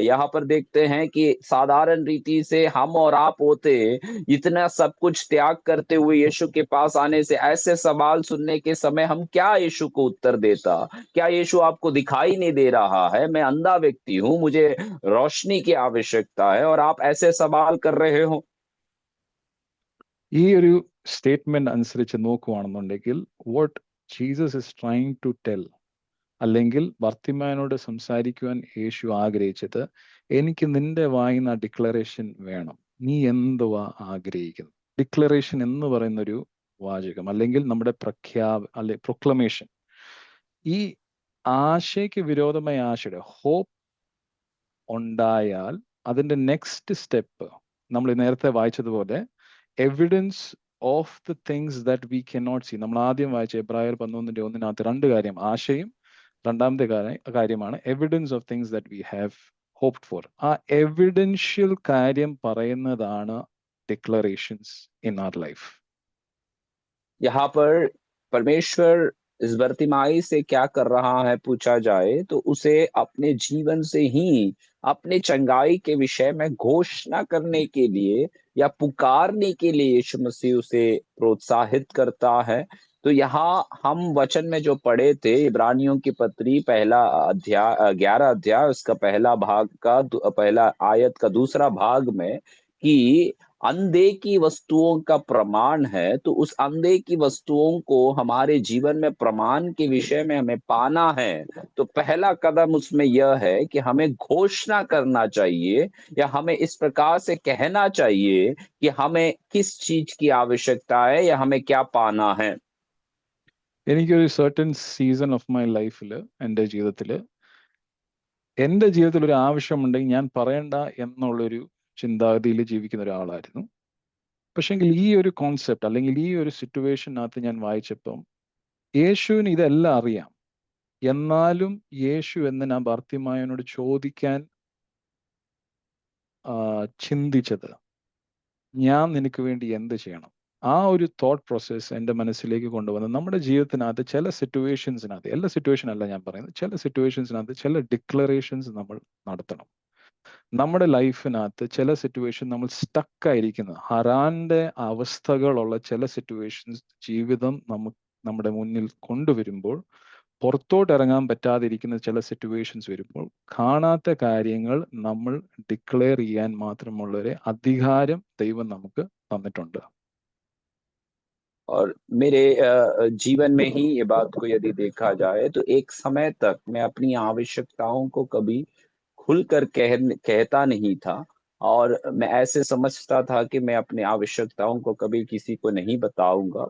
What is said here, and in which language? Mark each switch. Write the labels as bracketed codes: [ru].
[hi] यहाँ पर देखते हैं कि साधारण रीति से हम और आप होते इतना सब कुछ त्याग करते हुए यीशु के पास आने से ऐसे सवाल सुनने के समय हम क्या यीशु को उत्तर देता? क्या यीशु आपको दिखाई नहीं दे रहा है? मैं अंधा व्यक्ति हूँ, मुझे रोशनी की आवश्यकता है और आप ऐसे सवाल कर रहे हो। [ml] ഈ ഒരു സ്റ്റേറ്റ്മെന്റ് അനുസരിച്ച് നോക്കുവാണെന്നുണ്ടെങ്കിൽ [en] what Jesus is trying to tell, [ml] അല്ലെങ്കിൽ ഭർത്തിമാനോട് സംസാരിക്കുവാൻ യേശു ആഗ്രഹിച്ചത്, എനിക്ക് നിന്റെ വായിന്ന് ആ ഡിക്ലറേഷൻ വേണം. നീ എന്തുവാ ആഗ്രഹിക്കുന്നു? ഡിക്ലറേഷൻ എന്ന് പറയുന്നൊരു വാചകം, അല്ലെങ്കിൽ നമ്മുടെ പ്രൊക്ലമേഷൻ. ഈ ആശയ്ക്ക് വിരോധമായ ആശയുടെ ഹോപ്പ് ഉണ്ടായാൽ അതിന്റെ നെക്സ്റ്റ് സ്റ്റെപ്പ് നമ്മൾ നേരത്തെ വായിച്ചതുപോലെ [en] Evidence of the things that we cannot see. [ml] നമ്മൾ ആദ്യം വായിച്ച എബ്രായർ 11:1 രണ്ട് കാര്യം, ആശയും രണ്ടാമത്തെ കാര്യമാണ് [en] Evidence of things that we have hoped for. [ml] ആ എവിഡൻഷ്യൽ കാര്യം പറയുന്നതാണ് [en] Declarations in our life. [hi] यहाँ पर परमेश्वर इस बर्तिमाई से क्या कर रहा है पूछा जाए तो उसे अपने जीवन से ही अपने चंगाई के विषय में घोषणा करने के लिए या पुकारने के लिए यीशु मसीह उसे प्रोत्साहित करता है। तो यहाँ हम वचन में जो पढ़े थे इब्रानियों की पत्री पहला अध्याय 11 अध्याय उसका पहला भाग का पहला आयत का दूसरा भाग में कि अंधे की वस्तुओं का प्रमाण है, तो उस अंधे की वस्तुओं को हमारे जीवन में प्रमाण के विषय में हमें पाना है। तो पहला कदम उसमें यह है कि हमें घोषणा करना चाहिए या हमें इस प्रकार से कहना चाहिए कि हमें किस चीज की आवश्यकता है या हमें क्या पाना है। [ml] എനിക്കൊരു [en] certain season of my ലൈഫിൽ, [ml] എൻ്റെ ജീവിതത്തിൽ ഒരു ആവശ്യമുണ്ടെങ്കിൽ ഞാൻ പറയണ്ട എന്നുള്ളൊരു ചിന്താഗതിയിൽ ജീവിക്കുന്ന ഒരാളായിരുന്നു. പക്ഷെങ്കിൽ ഈ ഒരു കോൺസെപ്റ്റ് അല്ലെങ്കിൽ ഈ ഒരു സിറ്റുവേഷനകത്ത് ഞാൻ വായിച്ചപ്പം യേശുവിന് ഇതെല്ലാം അറിയാം. എന്നാലും യേശു എന്തിനാ ഭർത്തിമായനോട് ചോദിക്കാൻ ചിന്തിച്ചത്, ഞാൻ നിനക്ക് വേണ്ടി എന്ത് ചെയ്യണം? ആ ഒരു തോട്ട് പ്രോസസ്സ് എൻ്റെ മനസ്സിലേക്ക് കൊണ്ടുവന്ന് നമ്മുടെ ജീവിതത്തിനകത്ത് ചില സിറ്റുവേഷൻസിനകത്ത്, എല്ലാ സിറ്റുവേഷൻ അല്ല ഞാൻ പറയുന്നത്, ചില സിറ്റുവേഷൻസിനകത്ത് ചില ഡിക്ലറേഷൻസ് നമ്മൾ നടത്തണം. നമ്മുടെ ലൈഫിനകത്ത് ചില സിറ്റുവേഷൻ നമ്മൾ സ്റ്റക്കായിരിക്കുന്ന ഹറാന്റെ അവസ്ഥകളുള്ള ചില സിറ്റുവേഷൻസ് ജീവിതം നമ്മുടെ മുന്നിൽ കൊണ്ടുവരുമ്പോൾ, പുറത്തോട്ട് ഇറങ്ങാൻ പറ്റാതിരിക്കുന്ന ചില സിറ്റുവേഷൻസ് വരുമ്പോൾ, കാണാത്ത കാര്യങ്ങൾ നമ്മൾ ഡിക്ലെയർ ചെയ്യാൻ മാത്രമുള്ളൊരു അധികാരം ദൈവം നമുക്ക് തന്നിട്ടുണ്ട്. [hi] और मेरे जीवन में ही ये बात को यदि देखा जाए तो एक समय तक मैं अपनी आवश्यकताओं को कभी खुलकर कहता नहीं था और मैं ऐसे समझता था कि मैं अपनी आवश्यकताओं को कभी किसी को नहीं बताऊँगा।